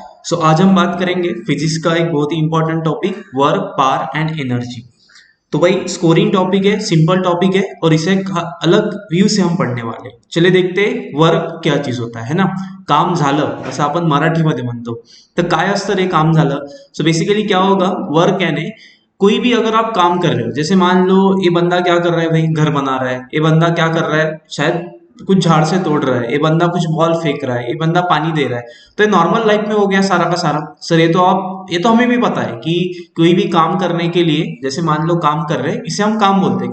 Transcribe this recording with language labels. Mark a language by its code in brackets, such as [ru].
[hi] सो आज हम बात करेंगे फिजिक्स का एक बहुत ही important topic work power and energy. तो भाई स्कोरिंग टॉपिक है, सिंपल टॉपिक है और इसे अलग व्यू से हम पढ़ने वाले हैं। चले देखते हैं वर्क क्या चीज होता है ना। [mr] काम झालं असं आपण मराठीमध्ये म्हणतो, तर काय असतं रे काम झालं। [hi] सो बेसिकली क्या होगा, वर्क यानी कोई भी अगर आप काम कर रहे हो, जैसे मान लो ये बंदा क्या कर रहा है भाई, घर बना रहा है। ये बंदा क्या कर रहा है, शायद कुछ झाड़ से तोड़ रहा है। ये बंदा कुछ बॉल फेंक रहा है। ये बंदा पानी दे रहा है। तो ये नॉर्मल लाइफ में हो गया सारा का सारा। सर ये तो हमें भी पता है कि कोई भी काम करने के लिए, जैसे मान लो काम कर रहे हैं, इसे हम काम बोलते हैं।